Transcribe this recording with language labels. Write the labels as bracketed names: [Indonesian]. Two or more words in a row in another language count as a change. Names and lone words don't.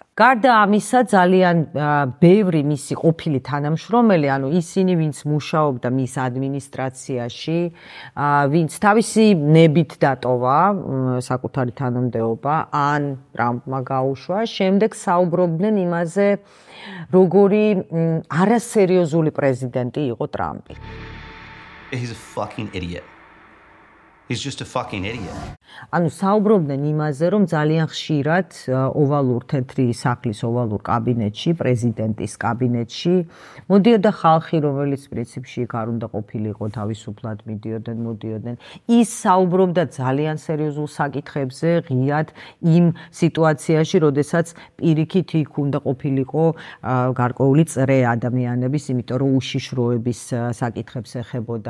[Georgian] გარდა ამისა, ძალიან ბევრი მისი ყოფილი თანამშრომელი, ანუ ისინი, ვინც მუშაობდა მის ადმინისტრაციაში, ვინც თავისი ნებით დატოვა საკუთარი თანამდებობა, ან ტრამპმა გაუშვა, შემდეგ საუბრობდნენ იმაზე, როგორი არასერიოზული პრეზიდენტი იყო ტრამპი. [English] He's a fucking idiot. He's just a fucking idiot. [Georgian] ანუ საუბრობდნენ იმაზე, რომ ძალიან ხშირად ოვალურ თეთრი სახლის ოვალურ კაბინეტში, პრეზიდენტის კაბინეტში მოდიოდა ხალხი, რომელიც პრინციპში იქ არ უნდა ყოფილიყო, თავისუფლად მოდიოდნენ. ის საუბრობდა ძალიან სერიოზულ საკითხებზე, ღიად იმ სიტუაციაში, როდესაც პირიქით იქ უნდა ყოფილიყო გარკვეული წრე ადამიანების, იმიტომ რომ უშიშროების საკითხებს ეხებოდა.